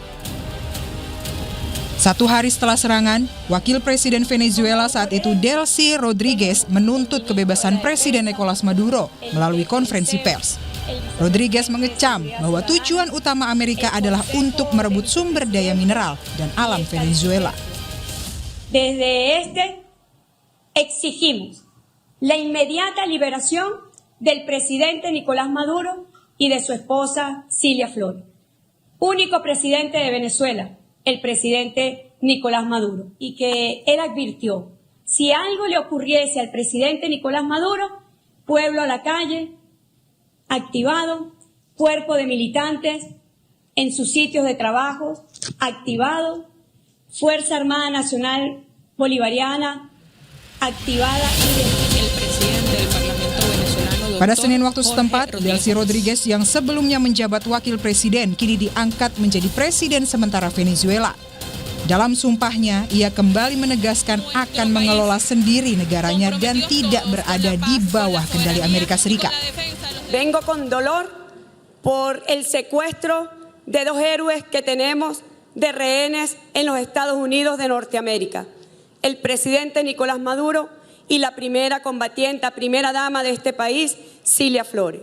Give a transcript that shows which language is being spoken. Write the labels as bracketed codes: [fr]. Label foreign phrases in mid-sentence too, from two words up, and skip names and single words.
[id] 1 hari setelah serangan, Wakil Presiden Venezuela saat itu Delcy Rodriguez menuntut kebebasan Presiden Nicolas Maduro melalui konferensi pers. Rodriguez mengecam bahwa tujuan utama Amerika adalah untuk merebut sumber daya mineral dan alam Venezuela. [es] Desde exigimos la inmediata liberación del presidente Nicolás Maduro y de su esposa Cilia Flores, único presidente de Venezuela, el presidente Nicolás Maduro, y que él advirtió, si algo le ocurriese al presidente Nicolás Maduro, pueblo a la calle, activado, cuerpo de militantes en sus sitios de trabajo, activado, Fuerza Armada Nacional Bolivariana, activada y [id] Pada Senin waktu setempat, Delcy Rodriguez yang sebelumnya menjabat wakil presiden kini diangkat menjadi presiden sementara Venezuela. Dalam sumpahnya, ia kembali menegaskan akan mengelola sendiri negaranya dan tidak berada di bawah kendali Amerika Serikat. [es] Vengo con dolor por el secuestro de 2 héroes que tenemos de rehenes en los Estados Unidos de Norteamérica. El presidente Nicolás Maduro y la primera combatiente, primera dama de este país, Cilia Flores.